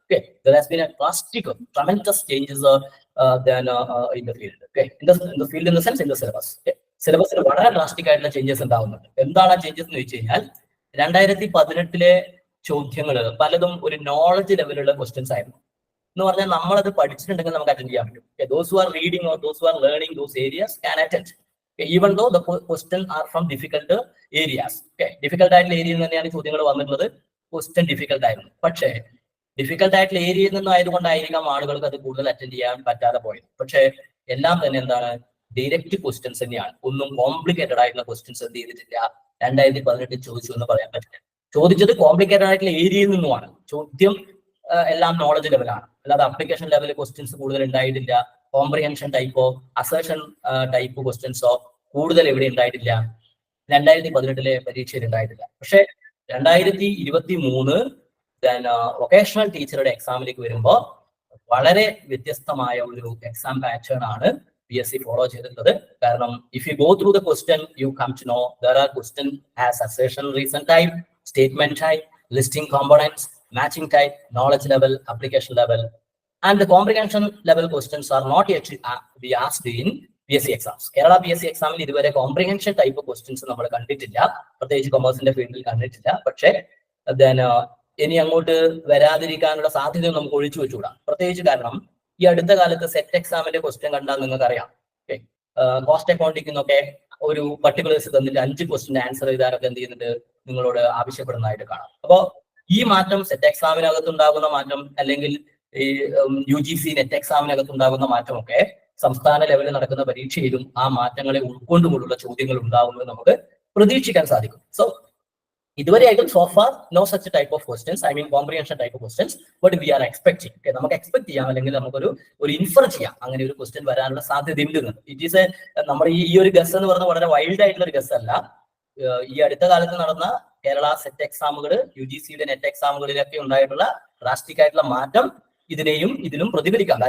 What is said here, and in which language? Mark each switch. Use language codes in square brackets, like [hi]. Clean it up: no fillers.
[en] Okay, there has been a drastic, tremendous changes in the field. Okay, in the field in the sense in the syllabus. [ml] Okay, സിലബസിൽ വളരെ drastic ആയിട്ടുള്ള changes ഉണ്ടാവുന്നുണ്ട്. എന്താണ് ആ changes എന്ന് വെച്ച് കഴിഞ്ഞാൽ 2018 ചോദ്യങ്ങൾ പലതും ഒരു നോളജ് ലെവലുള്ള ക്വസ്റ്റ്യൻസ് ആയിരുന്നു. എന്ന് പറഞ്ഞാൽ നമ്മളത് പഠിച്ചിട്ടുണ്ടെങ്കിൽ നമുക്ക് അറ്റൻഡ് ചെയ്യാൻ പറ്റും. [en] Those who are reading or those who are learning those areas can attend. Even though the questions are from difficult areas. [ml] Okay, difficult ആയിട്ടുള്ള ഏരിയയിൽ തന്നെയാണ് ചോദ്യങ്ങൾ വന്നിട്ടുള്ളത്. ക്വസ്റ്റ്യൻ ഡിഫിക്കൽട്ട് ആയിരുന്നു. പക്ഷേ ഡിഫിക്കൽട്ട് ആയിട്ടുള്ള ഏരിയയിൽ നിന്നും ആയതുകൊണ്ടായിരിക്കാം ആളുകൾക്ക് അത് കൂടുതൽ അറ്റൻഡ് ചെയ്യാൻ പറ്റാതെ പോയത്. പക്ഷേ എല്ലാം തന്നെ എന്താണ്, ഡയറക്റ്റ് ക്വസ്റ്റ്യൻസ് തന്നെയാണ്. ഒന്നും കോംപ്ലിക്കേറ്റഡ് ആയിട്ടുള്ള ക്വസ്റ്റ്യൻസ് എന്ത് ചെയ്തിട്ടില്ല 2018 ചോദിച്ചു എന്ന് പറയാൻ പറ്റില്ല. ചോദിച്ചത് കോംപ്ലിക്കേറ്റഡ് ആയിട്ടുള്ള ഏരിയയിൽ നിന്നുമാണ്. ചോദ്യം എല്ലാം നോളജ് ലെവലാണ്, അല്ലാതെ അപ്ലിക്കേഷൻ ലെവൽ ക്വസ്റ്റ്യൻസ് കൂടുതൽ ഉണ്ടായിട്ടില്ല. കോംപ്രിഹെൻഷൻ ടൈപ്പോ അസേഷൻ ടൈപ്പ് ക്വസ്റ്റ്യൻസോ കൂടുതൽ എവിടെ ഉണ്ടായിട്ടില്ല, 2018 പരീക്ഷയിൽ ഉണ്ടായിട്ടില്ല. പക്ഷെ 2023 വൊക്കേഷണൽ ടീച്ചറുടെ എക്സാമിലേക്ക് വരുമ്പോൾ വളരെ വ്യത്യസ്തമായ ഒരു എക്സാം പാറ്റേൺ ആണ് PSC ഫോളോ ചെയ്തിട്ടുള്ളത്. [en] കാരണം if you go through the question you come to know there are question as assertion reason type, statement type, listing components, matching type, knowledge level, application level, and the comprehension level questions are not yet be asked in PSC exams. [ml] Kerala PSC examil ഇതുവരെ comprehension type questions നമ്മൾ കണ്ടിട്ടില്ല, പ്രത്യേകിച്ച് കൊമേഴ്സിന്റെ ഫീൽഡിൽ കണ്ടിട്ടില്ല. പക്ഷേ ഇനി അങ്ങോട്ട് വരാതിരിക്കാനുള്ള സാധ്യത നമുക്ക് ഒഴിച്ചു വെച്ചുകൂടാ. പ്രത്യേകിച്ച് കാരണം ഈ അടുത്ത കാലത്ത് സെറ്റ് എക്സാമിന്റെ ക്വസ്റ്റ്യൻ കണ്ടാൽ നിങ്ങൾക്ക് അറിയാം. കോസ്റ്റ് അക്കൗണ്ടിംഗ് എന്നൊക്കെ ഒരു പർട്ടിക്കുലേഴ്സ് തന്നിട്ട് 5 ക്വസ്റ്റ്യൻ ആൻസർ ചെയ്താലൊക്കെ എന്ത് ചെയ്യുന്നുണ്ട്, നിങ്ങളോട് ആവശ്യപ്പെടുന്നതായിട്ട് കാണാം. അപ്പോൾ ഈ മാറ്റം സെറ്റ് എക്സാമിനകത്ത് ഉണ്ടാകുന്ന മാറ്റം, അല്ലെങ്കിൽ ഈ UGC നെറ്റ് എക്സാമിനകത്ത് ഉണ്ടാകുന്ന മാറ്റമൊക്കെ സംസ്ഥാന ലെവലിൽ നടക്കുന്ന പരീക്ഷയിലും ആ മാറ്റങ്ങളെ ഉൾക്കൊണ്ടുകൊണ്ടുള്ള ചോദ്യങ്ങൾ ഉണ്ടാകുന്നത് നമുക്ക് പ്രതീക്ഷിക്കാൻ സാധിക്കും. [en] so [ml] ഇതുവരെയായിട്ടും [en] so far no such type of questions, I mean comprehension type of questions, but we are expecting. [ml] Okay, നമുക്ക് എക്സ്പെക്ട് ചെയ്യാം, അല്ലെങ്കിൽ നമുക്കൊരു ഇൻഫർ ചെയ്യാം അങ്ങനെ ഒരു ക്വസ്റ്റ്യൻ വരാനുള്ള സാധ്യത ഉണ്ട്. [en] it is [ml] നമ്മുടെ ഈ ഒരു ഗസ് എന്ന് പറയുന്നത് വളരെ വൈൽഡ് ആയിട്ടുള്ള ഒരു ഗസ് അല്ല. ഈ അടുത്ത കാലത്ത് നടന്ന കേരള സെറ്റ് എക്സാമുകൾ, UGCയുടെ നെറ്റ് എക്സാമുകളിലൊക്കെ ഉണ്ടായിട്ടുള്ള ഡ്രാസ്റ്റിക് ആയിട്ടുള്ള മാറ്റം ഇതിലും പ്രതിഫലിക്കാം.